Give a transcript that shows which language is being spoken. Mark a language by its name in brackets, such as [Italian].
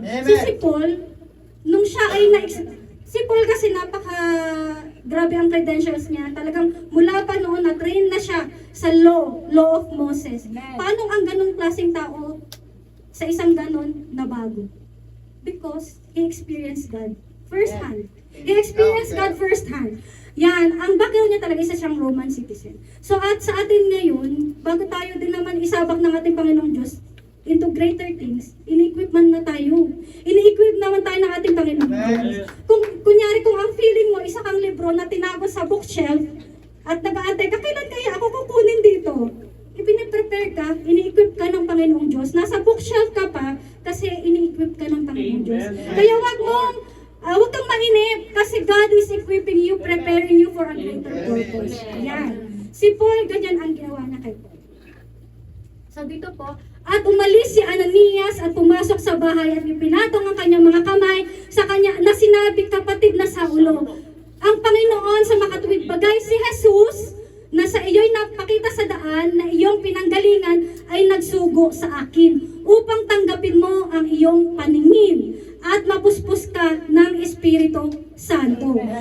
[Filipino] Amen. So si Paul, nung siya ay si Paul kasi grabe ang credentials niya. Talagang mula pa noon na-train na siya sa law of Moses. Paano ang ganong klaseng tao sa isang ganon na bago? [English] Because he experienced God firsthand. He experienced God firsthand. [Filipino] Yan, ang background niya talaga isa siyang Roman citizen. So at sa atin ngayon, bago tayo din naman isabak ng ating Panginoong Diyos into greater things, ini-equip man na tayo. Ini-equip naman tayo ng ating Panginoong Diyos. Kunyari kung ang feeling mo, isa kang libro na tinago sa bookshelf at nag-aantay ka, kailan kaya ako kukunin dito? Ipiniprepare ka, ini-equip ka ng Panginoong Diyos. Nasa bookshelf ka pa kasi ini-equip ka ng Panginoong Diyos. Kaya huwag kang mainip kasi [English] God is equipping you, preparing you for a greater purpose. [Filipino] Yan. Si Paul, ganyan ang ginawa na kay Paul. So dito po, at umalis si Ananias at pumasok sa bahay at ipinatong ang kanyang mga kamay sa kanya na sinabi, kapatid na Saulo, ang Panginoon sa makatuwid bagay si Jesus na sa iyo'y napakita sa daan na iyong pinanggalingan ay nagsugo sa akin upang tanggapin mo ang iyong paningin at mapuspos ka ng Espiritu Santo.